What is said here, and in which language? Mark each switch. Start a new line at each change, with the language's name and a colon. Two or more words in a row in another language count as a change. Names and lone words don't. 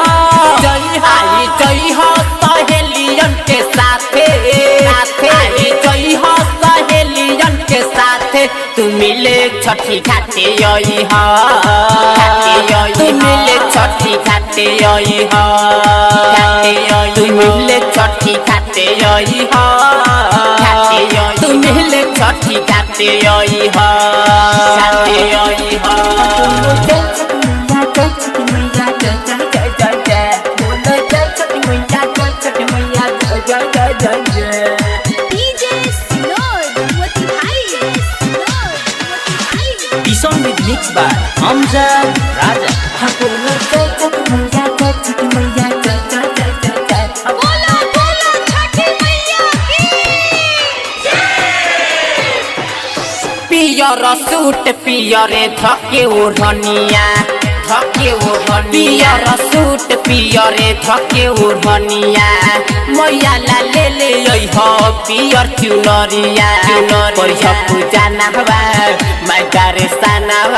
Bhojpuri: आई जई हो सहेलियन के साथे आई जई हो सहेलियन के साथे तू मिले छठी घाटे योई हो तू मिले छठी घाटे योई हो तू मिले छठी घाटे योई हो तू मिले छठी घाटे योई हो चल छठ मैया चल छठ मैया चल चल चल चल चल बोलो चल छठ मैया चल छठ मैया चल चल चल चल चल। डीजे सिनोर मोती भाई
English: The song is mixed by Amjad Raja.
Bhojpuri: बोलो चल छठ मैया चल छठ मैया चल चल चल चल चल। बोलो बोलो छठी मैया की पियर सूट पियरे धके ओढ़निया पियर सूट पियरे धके ओढ़निया मैया ला ले ले हो पियर चुनरिया परिया पूजा नहवा मायकारे सनवा